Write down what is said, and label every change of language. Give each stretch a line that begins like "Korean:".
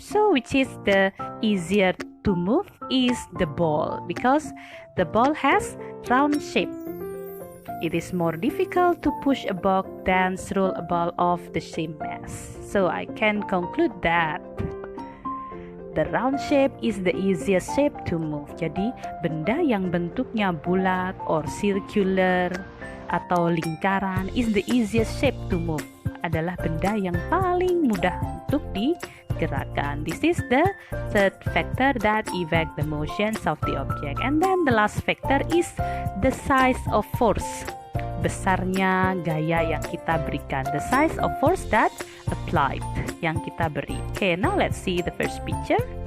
English: So which is the easier to move is the ball, because the ball has round shape. It is more difficult to push a ball than roll a ball of the same mass. So I can conclude that the round shape is the easiest shape to move.
Indonesian: Jadi benda yang bentuknya bulat
English: or circular
Indonesian: atau lingkaran
English: is the easiest shape to move,
Indonesian: adalah benda yang paling mudah untuk digerakkan.
English: This is the third factor that affect the motions of the object. And then the last factor is the size of force,
Indonesian: besarnya gaya yang kita berikan,
English: the size of force that applied,
Indonesian: yang kita beri.
English: Okay, now let's see the first picture.